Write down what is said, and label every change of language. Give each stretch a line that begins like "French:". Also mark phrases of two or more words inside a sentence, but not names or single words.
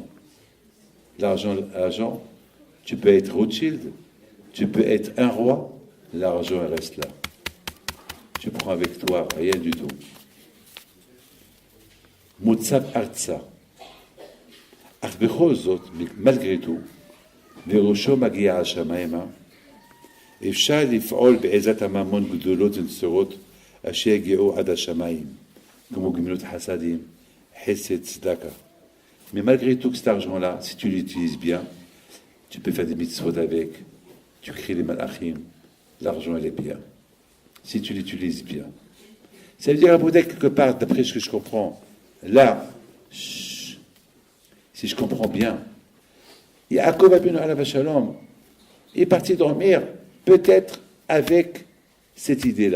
French: L'argent, tu peux être Rothschild, tu peux être un roi, l'argent reste là. Tu prends avec toi rien du tout.
Hebrew: מוצב ארצה.
French: Malgré tout,
Hebrew: וראשו מגיע השמיימה, אפשר לפעול בעזרת הממון גדולות ונצורות אשר יגיעו עד השמיים, כמו גמילות חסדים, חסד, צדקה.
French: Mais malgré tout cet argent-là, si tu l'utilises bien, tu peux faire des mitzvot avec, tu crées les malachim, l'argent il est bien. Si tu l'utilises bien. Ça veut dire à peut-être quelque part, d'après ce que je comprends, là, si je comprends bien, Yaakov Abinu
Hebrew: עליו שלום
French: est parti dormir peut-être avec cette idée-là.